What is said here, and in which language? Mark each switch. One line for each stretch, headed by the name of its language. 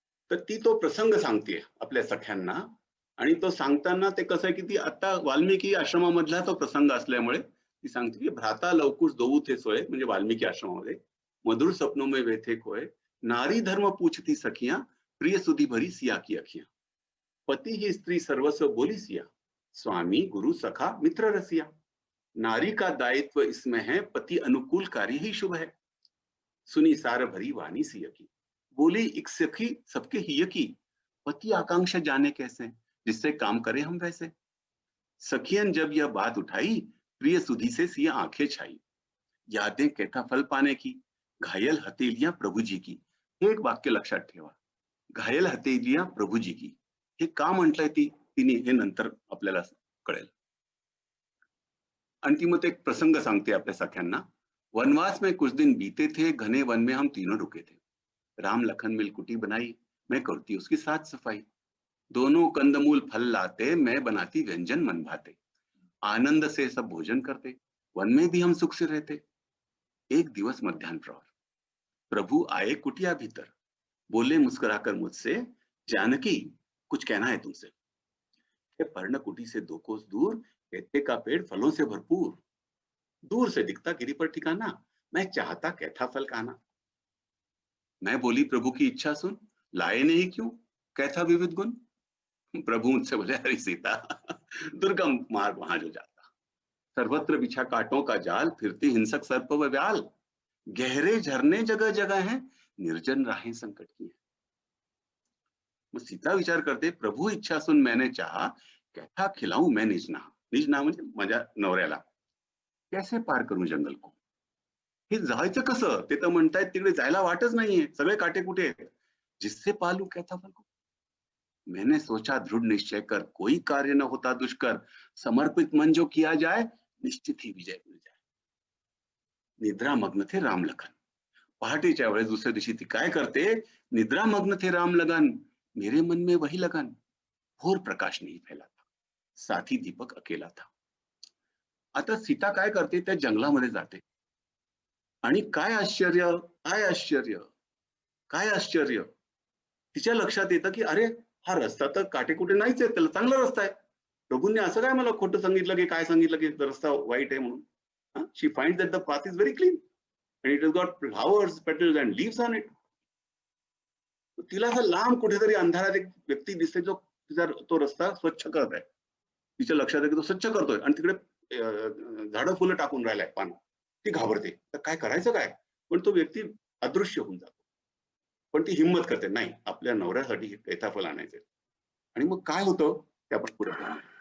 Marathi: तर ती तो प्रसंग सांगतेय आपल्या सख्यांना. आणि तो सांगताना ते कसं आहे, की ती आता वाल्मिकी आश्रमामधला तो प्रसंग असल्यामुळे ती सांगते, की
Hindi: "भ्राता लवकुश दोऊ थे सोय",
Marathi: म्हणजे वाल्मिकी आश्रमामध्ये,
Hindi: "मधुर स्वप्नो में वे थे खोय, नारी धर्म पूछती सखियां, प्रिय सुधी भरी सिया की अखियां। पति ही स्त्री सर्वस्व बोली सिया, स्वामी गुरु सखा मित्र रसिया। नारी का दायित्व इसमें है, पति अनुकूल कार्य ही शुभ है। सुनी सार भरी वाणी सिय की, बोली एक सखी सबके हिय की। पति आकांक्षा जाने कैसे, जिससे काम करे हम वैसे। सखियन जब यह बात उठाई, प्रिय सुधी से सिया आंखें छाई। यादें कैथा फल पाने की, घायल हथेलियां प्रभु जी की.
Marathi: हे एक वाक्य लक्षात ठेवा.
Hindi: घायल हथेलियां प्रभु जी की.
Marathi: हे का म्हटलंय तिने हे नंतर आपल्याला कळेल. अंतिमत एक प्रसंग सांगते आपल्या सख्यांना.
Hindi: वनवास में कुछ दिन बीते थे, घने वन में हम तीनों रुके थे. राम लखन मिल कुटी बनाई, मैं करती उसकी साफ सफाई. दोनों कंदमूल फल लाते, मैं बनाती व्यंजन मन भाते. आनंद से सब भोजन करते, वन में भी हम सुख से रहते. एक दिवस मध्याह्न प्रहर, प्रभु आए कुटिया भीतर. बोले मुस्कुराकर मुझसे, जानकी कुछ कहना है तुमसे. पर्ण कुटी से 2 कोस दूर कैथे का पेड़ फलों से भरपूर. दूर से दिखता गिरी पर ठिकाना, मैं चाहता कैथा फल खाना. मैं बोली प्रभु की इच्छा सुन, लाए नहीं क्यों कैथा विविध गुण. प्रभु मुझसे बोले, हरि सीता दुर्गम मार्ग वहां जो जाता. सर्वत्र बिछा कांटों का जाल, फिरती हिंसक सर्प व व्याल. गहरे झरने जगह जगह हैं, निर्जन राहें संकट की हैं.
Marathi: मग सीता विचार करते,
Hindi: प्रभू इच्छा सुन मैंने चाहा, कैथा खिलाऊं मैं निजना.
Marathi: निजना म्हणजे माझ्या नवऱ्याला.
Hindi: कैसे पार करू जंगल को.
Marathi: हे जायचं कसं, ते तर म्हणतायत तिकडे जायला वाटच नाहीये, सगळे काटे कुठे आहेत.
Hindi: जिससे पालू कैथा फल को. मैंने सोचा दृढ़ निश्चय कर, कोई कार्य न होता दुष्कर. समर्पित मन जो किया जाए, निश्चित ही विजय मिल जाए. निद्रामग्न थे राम लखन.
Marathi: पहाटेच्या वेळेस दुसऱ्या दिवशी ती काय करते,
Hindi: निद्रामग्न थे राम लगन, मेरे मन में वही लगन. घोर प्रकाश नहीं फैला था, साथी दीपक अकेला था.
Marathi: आता सीता काय करते, त्या जंगलामध्ये जाते. आणि काय आश्चर्य, काय आश्चर्य, काय आश्चर्य. तिच्या लक्षात येतं की अरे हा रस्ता तर काटेकुटे नाहीच आहे, त्याला चांगला रस्ता आहे. प्रभूंनी असं काय मला खोटं सांगितलं की काय सांगितलं की रस्ता वाईट आहे म्हणून.
English: She finds that the path is very clean and it has got flowers, petals and leaves on it.
Marathi: तिला असं लांब कुठेतरी अंधारात एक व्यक्ती दिसते जो तिचा तो रस्ता स्वच्छ करत आहे. तिच्या लक्षात आहे की तो स्वच्छ करतोय आणि तिकडे झाडं फुलं टाकून राहिलाय पानं. ती घाबरते, तर काय करायचं काय. पण तो व्यक्ती अदृश्य होऊन जातो. पण ती हिंमत करते, नाही आपल्या नवऱ्यासाठी कैथाफल आणायचे. आणि मग काय होतं ते आपण पुढे पाहू.